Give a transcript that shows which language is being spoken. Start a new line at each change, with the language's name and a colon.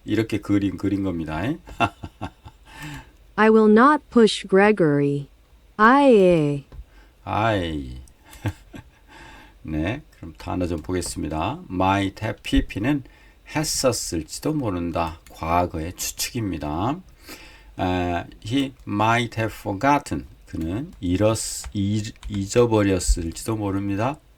Korean: 이렇게 그린 겁니다.
English: I will not push Gregory. I
Korean: 네, 그럼 단어 좀 보겠습니다. might have pp는 했었을지도 모른다. 과거의 추측입니다.
English: He might have forgotten.
Korean: 그는 잊어버렸을지도 모릅니다.